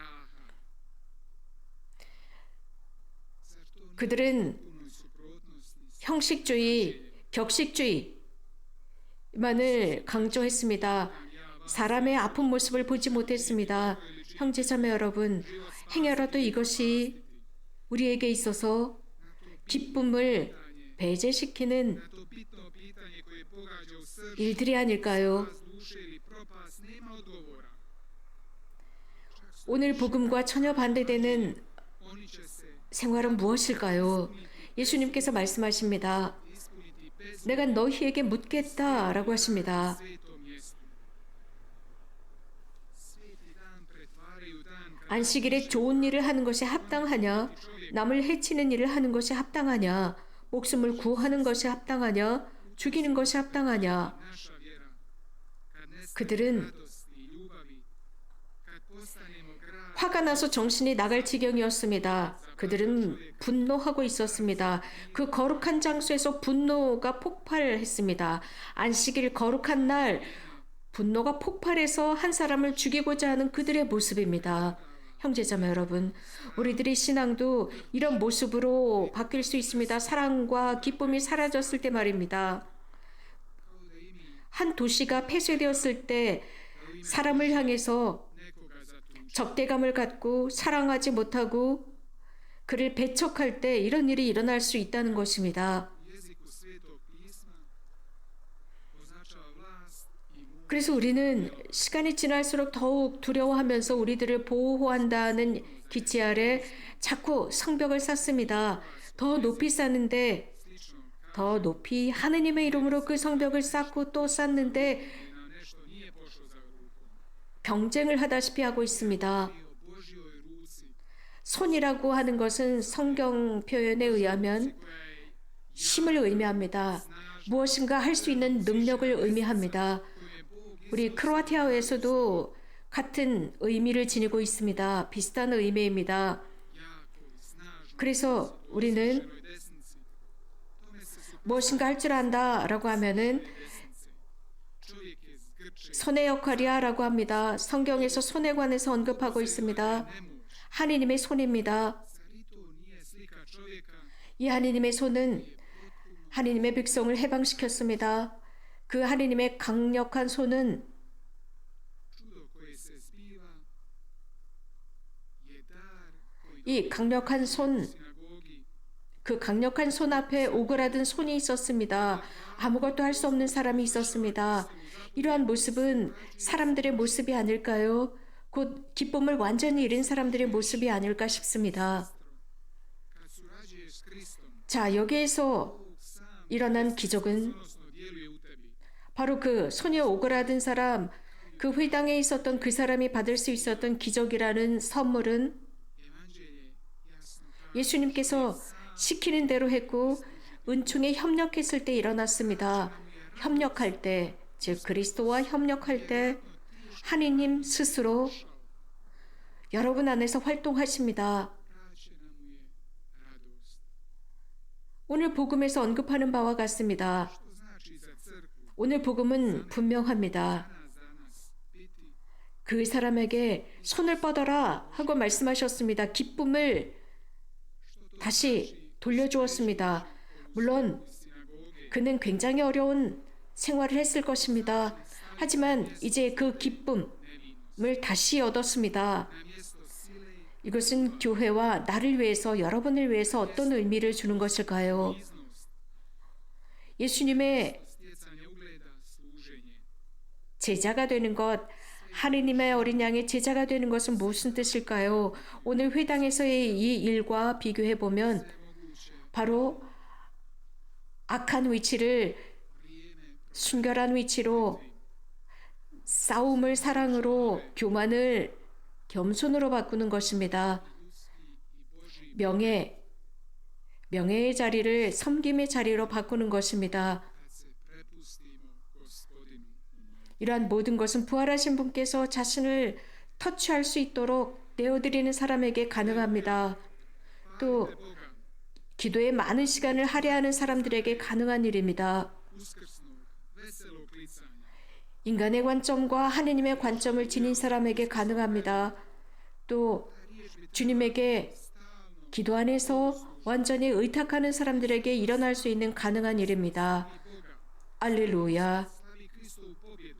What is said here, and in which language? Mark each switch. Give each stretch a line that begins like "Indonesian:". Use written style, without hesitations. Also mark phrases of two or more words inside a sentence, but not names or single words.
Korean: 그들은 형식주의, 격식주의만을 강조했습니다. 사람의 아픈 모습을 보지 못했습니다. 형제자매 여러분, 행여라도 이것이 우리에게 있어서 기쁨을 배제시키는
Croatian: na to bitno pitanje koje pogađa u srž
Korean: 일들이 아닐까요?
Croatian: duše ili propast, nema odgovora.
Korean: 오늘 복음과 전혀 반대되는
Croatian: Oni će se
Korean: 생활은 무엇일까요? 예수님께서 말씀하십니다.
Croatian: ispuniti bez
Korean: 내가 너희에게 묻겠다라고 하십니다.
Croatian: svetom mjestu. Sveti dan pretvaraju dan kada
Korean: 안식일에 좋은 일을 하는 것이 합당하냐? 남을 해치는 일을 하는 것이 합당하냐? 목숨을 구하는 것이 합당하냐? 죽이는 것이 합당하냐?
Croatian: naša vjera, kad nestane
Korean: 그들은
Croatian: radosti i ljubavi, kad postanemo grad
Korean: 화가 나서 정신이 나갈 지경이었습니다. 그들은 분노하고 있었습니다. 그 거룩한 장소에서 분노가 폭발했습니다. 안식일 거룩한 날 분노가 폭발해서 한 사람을 죽이고자 하는 그들의 모습입니다. 형제자매 여러분, 우리들의 신앙도 이런 모습으로 바뀔 수 있습니다. 사랑과 기쁨이 사라졌을 때 말입니다. 한 도시가 폐쇄되었을 때 사람을 향해서
Croatian: nekoga zatuči.
Korean: 적대감을 갖고 사랑하지 못하고 그를 배척할 때 이런 일이 일어날 수 있다는 것입니다.
Croatian: U jeziku Svetog pisma označava vlast i moć.
Korean: 그래서 우리는 시간이 지날수록 더욱 두려워하면서 우리들을 보호한다는 기치 아래 자꾸 성벽을 쌓습니다. 더 높이 쌓는데 더 높이 하느님의 이름으로 그 성벽을 쌓고 또 쌓는데
Croatian: Na nešto nije pošlo za rukom.
Korean: 경쟁을 하다시피 하고 있습니다.
Croatian: I o Božjoj ruci
Korean: 손이라고 하는 것은 성경 표현에 의하면 힘을 의미합니다. 무엇인가 할 수 있는 능력을 의미합니다. 우리 크로아티아어에서도 같은 의미를 지니고 있습니다. 비슷한 의미입니다.
Croatian: jako i snažno
Korean: 그래서 우리는
Croatian: u desnici. Tome se
Korean: 무엇인가 할 줄 안다라고 하면은
Croatian: čovjek je zgrčen,
Korean: 손의 역할이야라고 합니다. 성경에서 손에 관해서 언급하고 있습니다. 하느님의 손입니다.
Croatian: zar i to nije slika čovjeka
Korean: 이 하느님의 손은 하느님의 백성을 해방시켰습니다. 그 하느님의 강력한 손은
Croatian: čudo koje se zbiva je dar koji
Korean: 이 강력한 손,
Croatian: sinagogi
Korean: 그 강력한 손 앞에 오그라든 손이 있었습니다. 아무것도 할 수 없는 사람이 있었습니다. 이러한 모습은 사람들의 모습이 아닐까요? 곧 기쁨을 완전히 잃은 사람들의 모습이 아닐까 싶습니다.
Croatian: kad surađuješ s Kristom,
Korean: 자, 여기에서
Croatian: Bog sam
Korean: 일어난 기적은
Croatian: odnosno djeluje u tebi.
Korean: 바로 그 손이 오그라든 사람, 그 회당에 있었던 그 사람이 받을 수 있었던 기적이라는 선물은
Croatian: Evanđelje jasno kaže
Korean: 예수님께서 시키는 대로 했고 은총에 협력했을 때 일어났습니다. 협력할 때, 즉 그리스도와 협력할 때 하느님 스스로 여러분 안에서 활동하십니다.
Croatian: vraćena mu je radost.
Korean: 오늘 복음에서 언급하는 바와 같습니다.
Croatian: Što znači za crkvu
Korean: 오늘 복음은 분명합니다.
Croatian: danas za nas biti
Korean: 그 사람에게 손을 뻗어라 하고 말씀하셨습니다. 기쁨을 다시 돌려주었습니다. 물론
Croatian: sinagoge
Korean: 그는 굉장히 어려운 생활을 했을 것입니다. 하지만 이제 그 기쁨을 다시 얻었습니다.
Croatian: na mjesto sile
Korean: 이것은 교회와 나를 위해서, 여러분을 위해서 어떤 의미를 주는 것일까요?
Croatian: iznost.
Korean: 예수님의
Croatian: stjecanje ugleda, služenje.
Korean: 제자가 되는 것, 하느님의 어린 양의 제자가 되는 것은 무슨 뜻일까요? 오늘 회당에서의 이 일과 비교해 보면 바로 악한 위치를 순결한 위치로, 싸움을 사랑으로, 교만을 겸손으로 바꾸는 것입니다. 명예의 자리를 섬김의 자리로 바꾸는 것입니다.
Croatian: Kad se prepustimo Gospodinu.
Korean: 이러한 모든 것은 부활하신 분께서 자신을 터치할 수 있도록 내어드리는 사람에게 가능합니다. 또
Croatian: Boga,
Korean: 기도에 많은 시간을 할애하는 사람들에게 가능한 일입니다.
Croatian: uskrsnog, veselog klicanja.
Korean: 인간의 관점과 하느님의 관점을 지닌 사람에게 가능합니다. 또 주님에게 기도 안에서 완전히 의탁하는 사람들에게 일어날 수 있는 가능한 일입니다. 알렐루야.
Croatian: Slavi Kristovu pobjedu.